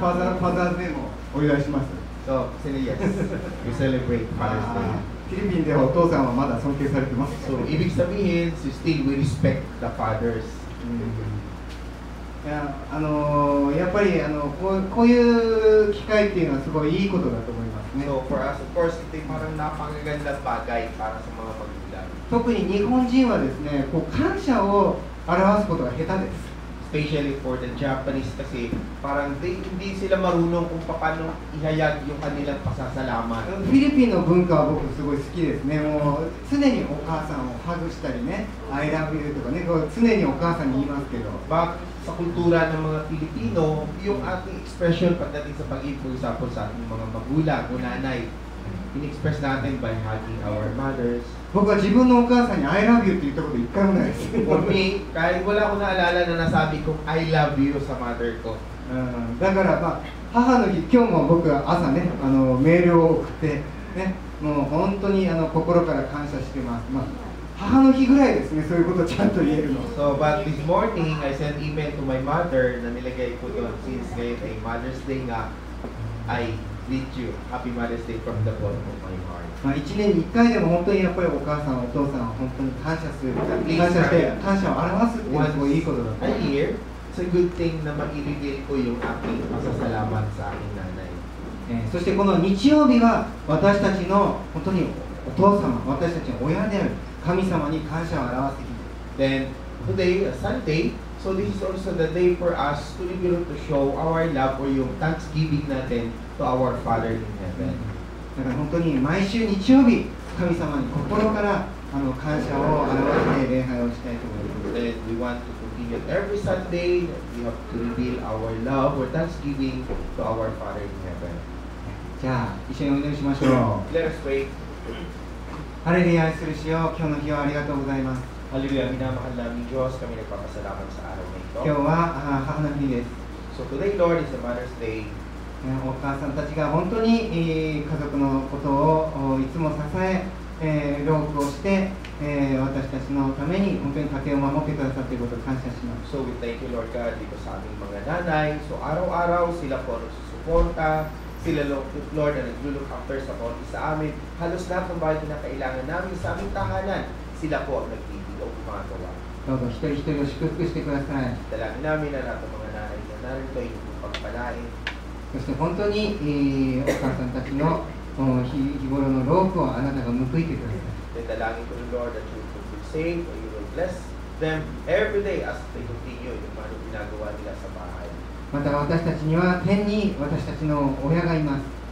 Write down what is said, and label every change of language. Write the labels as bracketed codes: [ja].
[ja] ファザーズデーもお祝いします。 [en] So, yes, we celebrate Father's Day. [ja] フィリピンではお父さんはまだ尊敬されてます。 [en] So, [tl] ibig sabihin, [en] still we respect the fathers. [ja] いややっぱりこういう機会っていうのはすごいいいことだと思いますね。 [en] So, for us, of course, [tl] ito yung parang napakagandang bagay para sa mga magulang. [ja] 特に日本人はですね、こう感謝を表すことが下手です。 [en] Especially for the Japanese [tl] kasi parang hindi sila marunong kung paano ihayag yung kanilang pasasalamat. [ja] フィリピンの文化は僕すごい好きですね。もう常にお母さんをハグしたりね、 [en] I love you [ja] とかね、こう常にお母さんに言いますけど。 [tl] But sa kultura ng mga Pilipino, yung ating expression pagdating sa pag-ibig, [en] for example, [tl] sa ating mga magulang o nanay, in-express natin [en] by hugging our mothers. [ja] 僕は自分のお母さんに [en] I love you [ja] って言ったこと一回もないです。 [en] For me, [tl] kahit wala akong naalala na nasabi kong [en] I love you [tl] sa mother ko. [ja] だからまあ母の日、今日も僕は朝ねメールを送ってね、もう本当に心から感謝してます。まあ母の日ぐらいですね、そういうことをちゃんと言えるの。 [en] So, but this morning, I sent email to my mother [tl] na nilagay ko doon [en] since [tl] ngayon ay [en] Mother's Day [tl] nga, [en] I greet you. Happy Mother's Day from the bottom of my heart. [ja] まあ1年に1回でも本当にやっぱりお母さん、お父さんを本当に感謝する、感謝して感謝を表すっていうのはすごいいいことだと思います。 [en] A year, it's a good thing [tl] na maibigay ko yung aking pasasalamat sa aking nanay. [ja] そしてこの日曜日は私たちの本当にお父様、私たちの親である神様に感謝を表す日。 [en] Then, today, Sunday, so this is also the day for us to be able to show our love or [tl] yung thanksgiving natin [en] to our Father in heaven. [ja] だから本当に毎週日曜日、神様に心から感謝を表して礼拝をしたいと思います。 [en] Then we want to continue every Sunday that we have to reveal our love or thanksgiving to our Father in heaven. [ja] じゃあ一緒にお祈りしましょう。 [en] Let us pray. [ja] ハレルヤ愛する主よ、今日の日をありがとうございます。 [tl] Hallelujah, minamahal namin Diyos, kami nagpapasalamat sa araw na ito. [ja] 今日は母の日です。 [en] So today, Lord, is the Mother's Day. [ja] お母さんたちが本当に家族のことをいつも支え、労苦をして、私たちのために本当に家庭を守ってくださっていることを感謝します。 [en] So we thank you, Lord God, [tl] dito sa aming mga nanay. So araw-araw sila po nagsusuporta. Sila, Lord, na nag-look after sa konti sa amin. Halos lahat ng bagay na kailangan namin sa aming tahanan, sila po ang nagbibigay o gumagawa. [ja] どうぞ一人一人を祝福してください。 [tl] Dalangin namin na lahat ng mga nanay na narito ay pagpalain. [ja] そして本当に、お母さんたちの日頃の労苦をあなたが報いてください。 [en] Then [tl] dalangin ko, [en] Lord, that you will save or you will bless them every day as they continue [tl] yung mga ginagawa nila sa bahay. [ja] また私たちには天に私たちの親がいます。